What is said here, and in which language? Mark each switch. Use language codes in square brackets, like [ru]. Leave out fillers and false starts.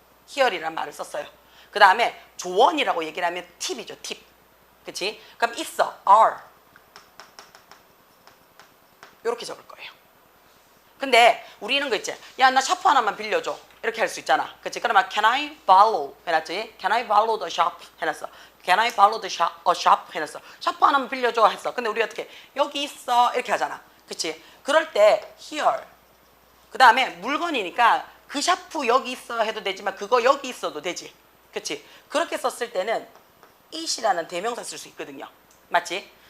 [ko] here이라는 말을 썼어요. 그 다음에 조언이라고 얘기를 하면 팁이죠. 팁. 그치? 그럼 있어. are. 이렇게 적을 거예요. 근데 우리는 거 있지. 야, 나 샤프 하나만 빌려줘. 이렇게 할 수 있잖아. 그치? 그러면 [en] can I borrow [ko] 해놨지? [en] can I borrow the shop [ko] 해놨어. [en] can I borrow the shop [ko] 해놨어. 샤프 하나만 빌려줘 했어. 근데 우리 어떻게 여기 있어 이렇게 하잖아. 그치? 그럴 때 here 그 다음에 물건이니까 그 샤프 여기 있어 해도 되지만 그거 여기 있어도 되지. 그치? 그렇게 썼을 때는 it이라는 대명사 쓸 수 있거든요. 맞지?